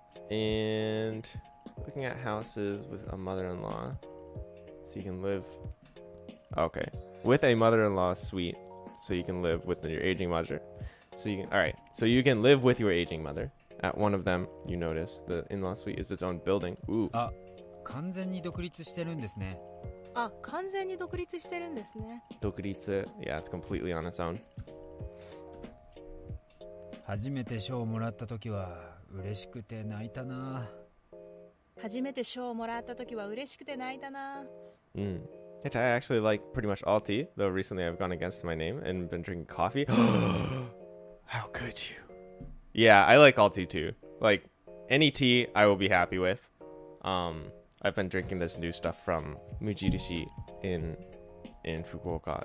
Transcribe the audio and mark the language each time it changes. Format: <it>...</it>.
<en>And looking at houses with a mother-in-law, so you can live. Okay, with a mother-in-law suite, so you can live with your aging mother. So you can. All right. So you can live with your aging mother. At one of them, you notice the in-law suite is its own building. Ooh.</en> <ja>完全に独立してるんですね。あ、完全に独立してるんですね。独立.</ja> <en>Yeah, it's completely on its own.</en> <ja>初めて賞をもらった時は嬉しくて泣いたな。初めて賞をもらった時は嬉しくて泣いたな。 Mm.</ja> <en>Which I actually like pretty much all tea, though recently I've gone against my name and been drinking coffee. How could you? Yeah, I like all tea too. Like any tea I will be happy with. I've been drinking this new stuff from Mujirishi in Fukuoka.</en>